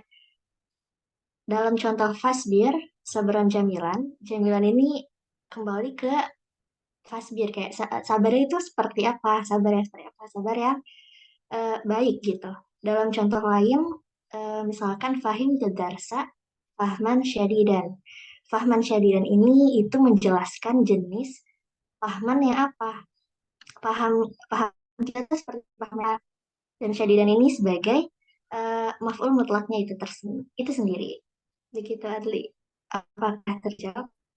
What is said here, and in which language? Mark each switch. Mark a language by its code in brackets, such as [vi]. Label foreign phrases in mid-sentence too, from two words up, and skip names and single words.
[id] Dalam contoh [ar] فاصبر صبرا جميلا, [id] jamilan ini kembali ke fasbir, kayak sabar itu seperti apa, sabar yang baik gitu. Dalam contoh lain, misalkan [ar] فهم الدرس فهما شديدا. فهما شديدا [id] ini itu menjelaskan jenis fahman yang apa. Paham kita seperti paham, dan syadidan ini sebagai maf'ul mutlaknya itu sendiri. Begitu Adli. Apakah terjawab?